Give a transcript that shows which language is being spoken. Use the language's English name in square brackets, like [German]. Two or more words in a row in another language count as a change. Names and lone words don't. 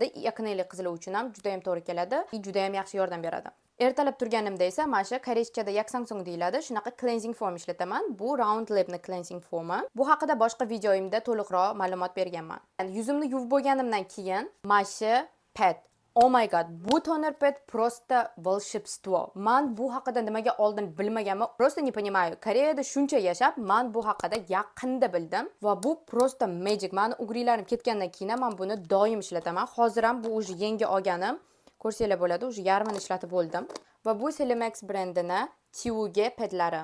[Uzbek] Akneli qizlar uchun ham juda ham to'g'ri keladi. Juda ham yaxshi yordam beradi. Ertalab turganimda esa mana shu koreychada yaksamsung deyiladi. Shunaqa [English] cleansing form [Uzbek] ishlataman. Bu round labni [English] cleansing formi. [Uzbek] Bu haqida boshqa videoyimda to'liqroq ma'lumot berganman. Yuzimni yuvib bo'lganimdan keyin mana shu pad. [English] Oh my god, [Uzbek] bu [English] toner pad [Russian] просто волшебство. [Uzbek] Men bu haqida nimaga oldin bilmaganman. [Russian] Просто не понимаю. [Uzbek] Koreyada shuncha yashab, men bu haqida yaqinda bildim va bu просто magic. Meni ugrilarim ketgandan keyin men buni doim ishlataman. Hozir ham bu уже yangi olganim. Ko'rsanglar bo'ladi, уже yarmini ishlatib bo'ldim. Va bu Selimax brendining Tiuge padlari.